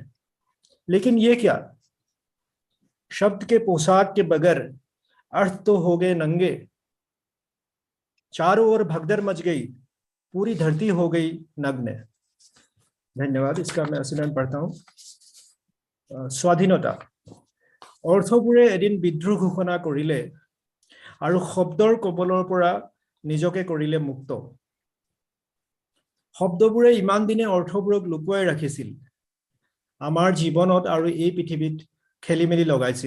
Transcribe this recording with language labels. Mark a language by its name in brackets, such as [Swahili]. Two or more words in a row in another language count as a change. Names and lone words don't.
[Hindi] लेकिन ये क्या, शब्द के पोशाक के बगैर अर्थ तो हो गए नंगे। चारों ओर भगदड़ मच गई, पूरी धरती हो गई नग्न। धन्यवाद। इसका मैं असलन पढ़ता हूँ। स्वाधीनता। [Assamese] অৰ্থবোৰে এদিন বিদ্ৰোহ ঘোষণা কৰিলে আৰু শব্দৰ কবলৰ পৰা নিজকে কৰিলে মুক্ত। শব্দবোৰে ইমান দিনে অৰ্থবোৰক লুকুৱাই ৰাখিছিল, আমাৰ জীৱনত আৰু এই পৃথিৱীত খেলিমেলি লগাইছিল।